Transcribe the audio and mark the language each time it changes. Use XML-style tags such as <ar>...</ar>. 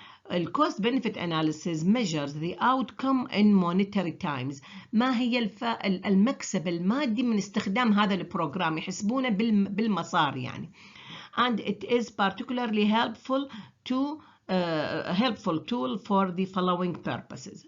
<en>The cost benefit analysis measures the outcome in monetary times.</en> <ar>ما هي المكسب المادي من استخدام هذا البروجرام؟ يحسبونه بالمصاري يعني.</ar> <en>And it is particularly helpful tool for the following purposes.</en>